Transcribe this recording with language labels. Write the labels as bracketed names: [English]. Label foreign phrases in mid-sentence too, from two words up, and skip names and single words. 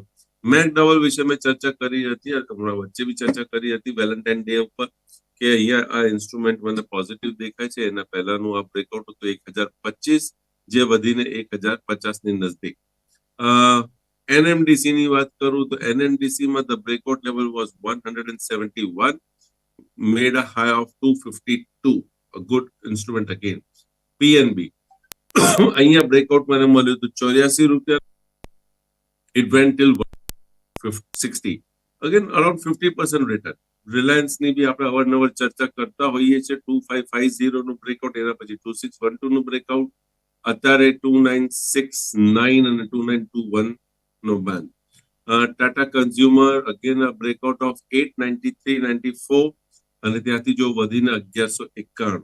[Gujarati] મેકડોવલ વિશે મેં ચર્ચા કરી હતી, હમણાં વચ્ચે બી ચર્ચા કરી હતી વેલેન્ટાઇન ડે ઉપર, કે અહીંયા આ ઇન્સ્ટ્રુમેન્ટ મને પોઝિટિવ દેખાય છે. એના પહેલાનું આ બ્રેકઆઉટ હતું 1,025, જે વધીને 1,050 ની નજદીક. એનએમડીસી ની વાત કરું તો એનએમડીસી માં [English] the breakout level was [Gujarati] 171, [English] made a high of 252, a good instrument again. [Gujarati] પીએનબી અહીંયા બ્રેકઆઉટ મને મળ્યું હતું 84 રૂપિયા, [English] it went till 60, again around 50% return. [Gujarati] રિલાયન્સ ની બી આપણે અવારનવાર ચર્ચા કરતા હોઈએ છીએ. 2550 નું બ્રેકઆઉટ, એના પછી 2612 નું બ્રેકઆઉટ, અત્યારે 2969 અને 2921 નો બેન. ટાટા કન્ઝ્યુમર [English] again a breakout of [Gujarati] 893.94, અને ત્યાંથી જો વધીને 1191.